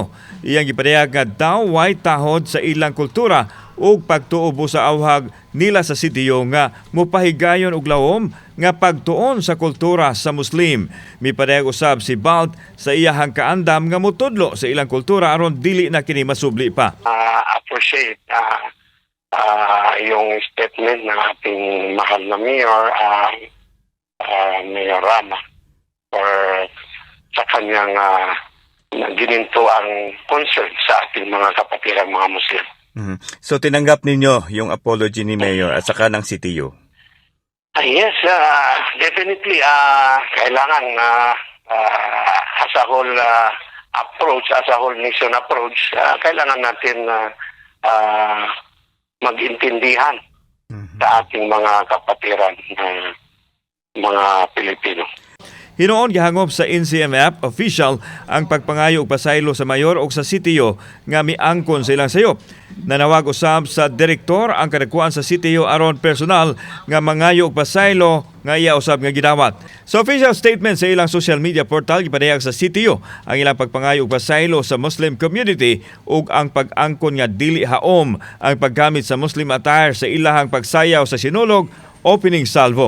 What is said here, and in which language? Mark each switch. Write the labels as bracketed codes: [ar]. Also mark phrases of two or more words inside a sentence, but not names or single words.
[ceb] Iyang gipadayag nga daw way tahod sa ilang kultura ug pagtuob sa awhag nila sa CTU nga mopahigayon og lawom nga pagtuon sa kultura sa Muslim. Mipadayag usab si Bald sa iyahang kaandam nga mutudlo sa ilang kultura aron dili na kini masubli pa. [tl] Appreciate yung statement ng ating mahal na Mayor, Mayor Rama, for sa kanyang gininto ang concern sa ating mga kapatirang mga Muslim. So tinanggap ninyo yung apology ni Mayor at saka ng CTU? Yes, definitely. Kailangan [en] as a whole approach, as a whole nation approach, [tl] kailangan natin mag-intindihan sa ating mga kapatiran mga Pilipino. [ceb] Hinoon gihangop sa NCMF official ang pagpangayo og pasaylo sa mayor o sa CTO nga miangkon sa ilang sayop. Nanawag usab sa direktor ang kadakuan sa CTO aron personal nga mangayo og pasaylo nga iya usab nga gidawat. Sa [en] official statement [ceb] sa ilang [en] social media portal [ceb] gipadayag sa CTO ang ilang pagpangayo og pasaylo sa [en] Muslim community [ceb] ug ang pag-angkon nga dili haom ang paggamit sa [en] Muslim attire [ceb] sa ilahang pagsayaw sa sinulog [en] opening salvo.